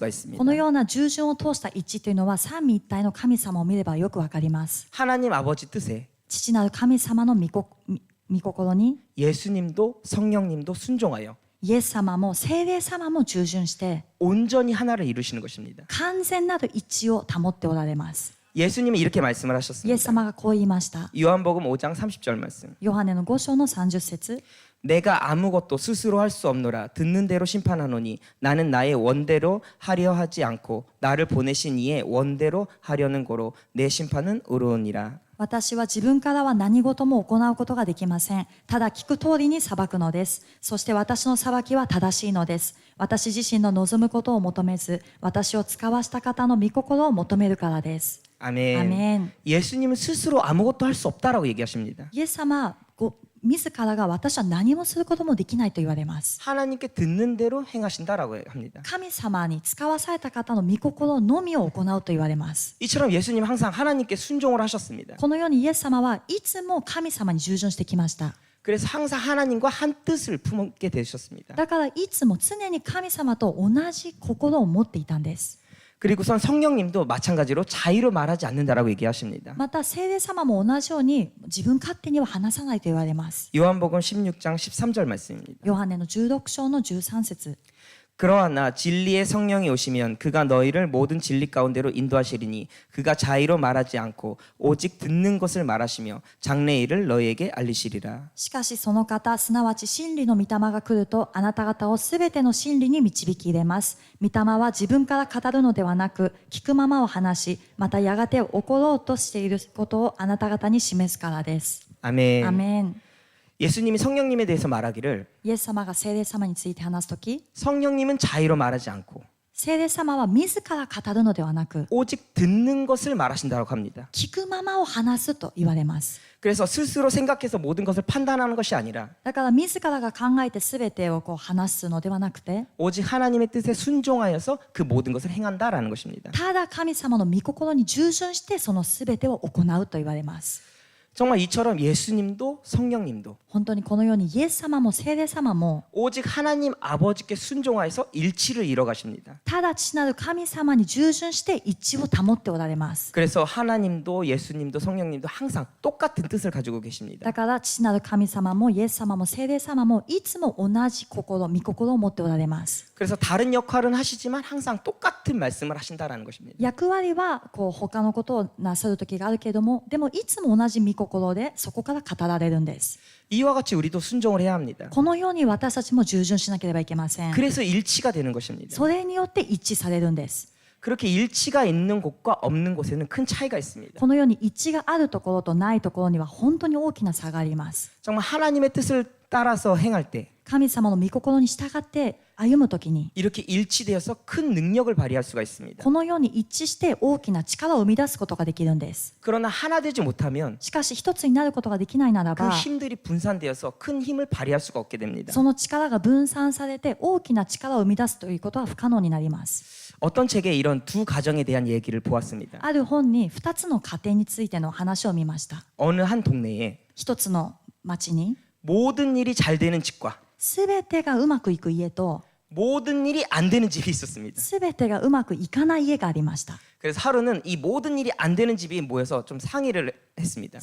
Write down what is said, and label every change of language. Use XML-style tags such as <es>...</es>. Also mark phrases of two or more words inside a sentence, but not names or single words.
<ko>こ 있습니다.</ko> <ja>のような従順を通した一致というのは三位一体の神様を見ればよくわかります。</ja> <ko>하나님 아버지 뜻에</ko> <ja>父なる神様の御心に</ja> <ko>예수님도 성령님도 순종하여</ko> <ja>イエス様も聖霊様も従順して</ja> <ko>온전히 하나를 이루시는 것입니다.</ko> <ja>完全なる一致を保っておられます。</ja> <ko>예수님이 이렇게 말씀을</ko> <ja>イエス</ja> <ko>하셨습니다.</ko> <ja>様がこう言いました。</ja> <ko>요한복음 5장 30절 말씀.</ko> <ja>ヨハネの5章の30節</ja> <ko>내가 아무것도 스스로 할 수 없노라 듣는 대로 심판하노니 나는 나의 원대로 하려 하지 않고 나를 보내신 이의 원대로 하려는 거로 내 심판은 의로우니라.</ko> <ja>私は自分からは何事も行うことができません。ただ聞く通りに裁くのです。そして私の裁きは正しいのです。私自身の望むことを求めず、私を使わした方の御心を求めるからです。</ja> <ko>아멘. 아멘. 예수님은 스스로 아무것도 할 수 없다라고 얘기하십니다.</ko> <ja>イエス様は自らが私は何もすることもできないと言われます。</ja> <ko>하나님께 듣는 대로 행하신다라고 합니다.</ko> <ja>神様に使わされた方の御心のみを行うと言われます。</ja> <ko>이처럼 예수님 항상 하나님께 순종을 하셨습니다.</ko> <ja>このようにイエス様はいつも神様に従順してきました。</ja> <ko>그래서 항상 하나님과 한 뜻을 품게 되셨습니다.</ko> <ja>だからいつも常に神様と同じ心を持っていたんです。</ja> <ko>그리고선 성령님도 마찬가지로 자유로 말하지 않는다라고 얘기하십니다.</ko> <ja>また聖霊様も同じように自分勝手には話さないと言われます。</ja> <ko>요한복음 16장 13절 말씀입니다.</ko> <ja>ヨハネの16章の13節</ja> <ko>그러나 진리의 성령이 오시면 그가 너희를 모든 진리 가운데로 인도하시리니 그가 자의로 말하지 않고 오직 듣는 것을 말하시며 장래 일을 너희에게 알리시리라.</ko> <ja>しかしその方、すなわち真理の御霊が来るとあなた方をすべての真理に導き入れます。御霊は自分から語るのではなく聞くままを話し、またやがて起ころうとしていることをあなた方に示すからです。</ja> <ko>아멘.</ko> <ja>アメン。</ja> <ko>예수님이 성령님에 대해서 말하기를</ko> <ja>イエス様が聖霊様について話すとき、</ja> <ko>성령님은 자의로 말하지 않고</ko> <ja>聖霊様は自ら語るのではなく</ja> <ko>오직 듣는 것을 말하신다고 합니다.</ko> <ja>聞くままを話すと言われます。</ja> <ko>그래서 스스로 생각해서 모든 것을 판단하는 것이 아니라</ko> <ja>だから自らが考えて全てを話すのではなくて、</ja> <ko>오직 하나님의 뜻에 순종하여서 그 모든 것을 행한다라는 것입니다.</ko> <ja>ただ神様の御心に従順してその全てを行うと言われます。</ja> <ko>정말 이처럼 예수님도 성령님도</ko> <ja>本当にこのようにイエス様も聖霊様も</ja> <ko>오직 하나님 아버지께 순종하여서 일치를 이뤄가십니다.</ko> <ja>ただ父なる神様に従順して一致を保っておられます。</ja> <ko>그래서 하나님도 예수님도 성령님도 항상 똑같은 뜻을 가지고 계십니다.</ko> <ja>だから父なる神様もイエス様も聖霊様もいつも同じ心、御心を持っておられます。</ja> <ko>그래서 다른 역할은 하시지만 항상 똑같은 말씀을 하신다라는 것입니다.</ko> <ja>役割は他のことをなさる時があるけれども、でもいつも同じ御心でそこから語られるんです。</ja> <ko>이와 같이 우리도 순종을 해야 합니다.</ko> <ja>このように私たちも従順しなければいけません。</ja> <ko>그래서 일치가 되는 것입니다.</ko> <ja>それによって一致されるんです。</ja> <ko>그렇게 일치가 있는 곳과 없는 곳에는 큰 차이가 있습니다.</ko> <ja>このように一致があるところとないところには本当に大きな差があります。</ja> <ko>정말 하나님의 뜻을 따라서 행할 때</ko> <ja>神様の御心に従って歩むときに</ja> <ko>이렇게 일치되어서 큰 능력을 발휘할 수가 있습니다.</ko> <ja>このように一致して大きな力を生み出すことができるんです。</ja> <ko>그러나 하나 되지 못하면</ko> <ja>しかし一つになることができないなら</ja> <ko>그</ko> <ja>ば</ja> <ko>힘들이 분산되어서 큰 힘을 발휘할 수가 없게 됩니다.</ko> <ja>その力が分散されて大きな力を生み出すということは不可能になります。</ja> <ko>어떤 책에 이런 두 가정에 대한 얘기를 보았습니다.</ko> <ja>ある本に2つの家庭についての話を見ました。</ja> <ko>어느 한 동네에</ko> <ja>一つの町に</ja> <ko>모든 일이 잘 되는 집과</ko> <ja>全てがうまくいく家と</ja> <ko>모든 일이 안 되는 집이 있었습니다.</ko> <ja>全てがうまくいかない家がありました。</ja> <ko>그래서 하루는 이 모든 일이 안 되는 집이 모여서 좀 상의를 했습니다.</ko>